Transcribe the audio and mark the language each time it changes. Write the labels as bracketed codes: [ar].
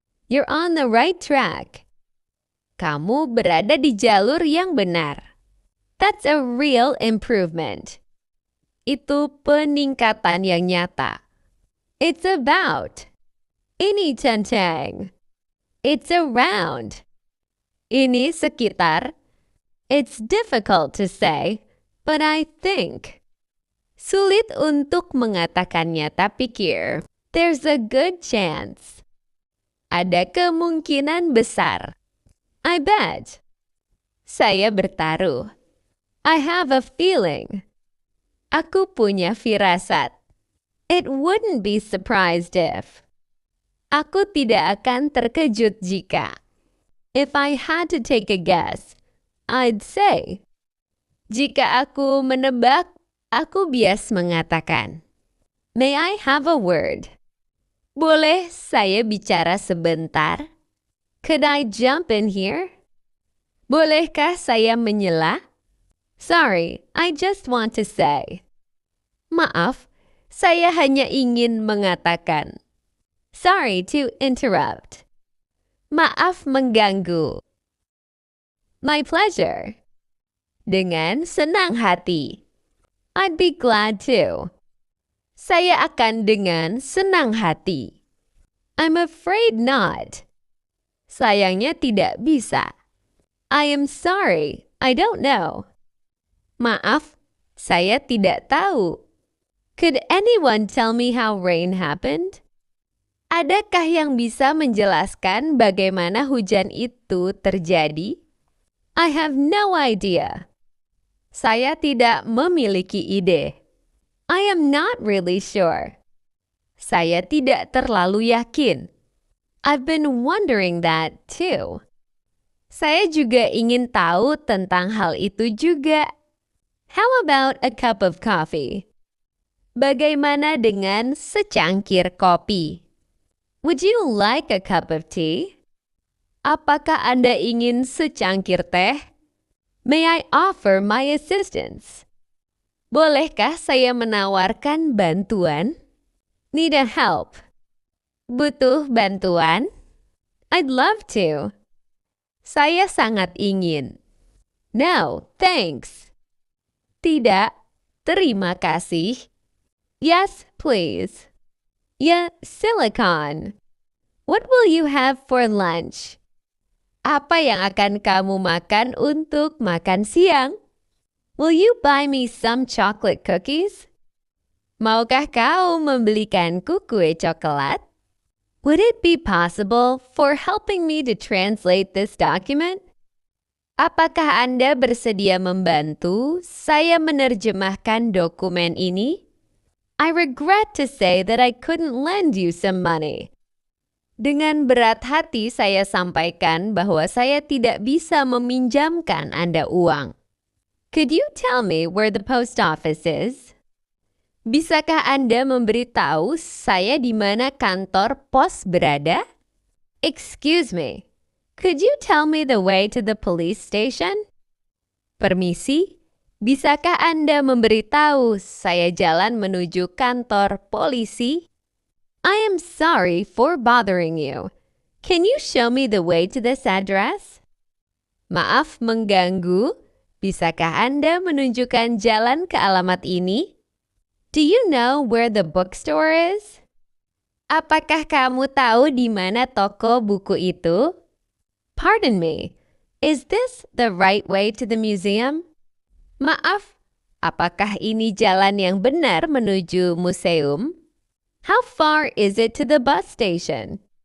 [en] You're on the right track. [id] Kamu berada di jalur yang benar. [en] That's a real improvement. [id] Itu peningkatan yang nyata. [en] It's about. [id] Ini tentang. [en] It's around. [id] Ini sekitar. [en] It's difficult to say, but I think. [id] Sulit untuk mengatakannya, tapi pikir. [en] There's a good chance. [id] Ada kemungkinan besar. [en] I bet. [id] Saya bertaruh. [en] I have a feeling. [id] Aku punya firasat. [en] It wouldn't be surprised if. [id] Aku tidak akan terkejut jika. [en] If I had to take a guess, I'd say. [id] Jika aku menebak, aku bias mengatakan. [en] May I have a word? [id] Boleh saya bicara sebentar? [en] Could I jump in here? [id] Bolehkah saya menyela? [en] Sorry, I just want to say. [id] Maaf, saya hanya ingin mengatakan. [en] Sorry to interrupt. [id] Maaf mengganggu. [en] My pleasure. [id] Dengan senang hati. [en] I'd be glad to. [id] Saya akan dengan senang hati. [en] I'm afraid not. [id] Sayangnya tidak bisa. [en] I am sorry, I don't know. [id] Maaf, saya tidak tahu. [en] Could anyone tell me how rain happened? [id] Adakah yang bisa menjelaskan bagaimana hujan itu terjadi? [en] I have no idea. [id] Saya tidak memiliki ide. [en] I am not really sure. [id] Saya tidak terlalu yakin. [en] I've been wondering that too. [id] Saya juga ingin tahu tentang hal itu juga. [en] How about a cup of coffee? [id] Bagaimana dengan secangkir kopi? [en] Would you like a cup of tea? [id] Apakah Anda ingin secangkir teh? [en] May I offer my assistance? [id] Bolehkah saya menawarkan bantuan? [en] Need a help? [id] Butuh bantuan? [en] I'd love to. [id] Saya sangat ingin. [en] No, thanks. [id] Tidak, terima kasih. [en] Yes, please. Yeah, silicon. What will you have for lunch? [id] Apa yang akan kamu makan untuk makan siang? [en] Will you buy me some chocolate cookies? [id] Maukah kau membelikanku kue coklat? [en] Would it be possible for helping me to translate this document? [id] Apakah Anda bersedia membantu saya menerjemahkan dokumen ini? [en] I regret to say that I couldn't lend you some money. [id] Dengan berat hati saya sampaikan bahwa saya tidak bisa meminjamkan Anda uang. [en] Could you tell me where the post office is? [id] Bisakah Anda memberitahu saya di mana kantor pos berada? [en] Excuse me, could you tell me the way to the police station? [id] Permisi, bisakah Anda memberitahu saya jalan menuju kantor polisi? [en] I am sorry for bothering you. Can you show me the way to this address? [id] Maaf mengganggu. Bisakah Anda menunjukkan jalan ke alamat ini? [en] Do you know where the bookstore is? [id] Apakah kamu tahu di mana toko buku itu? [en] Pardon me, is this the right way to the museum? [id] Maaf, apakah ini jalan yang benar menuju museum? [en] How far is it to the bus station?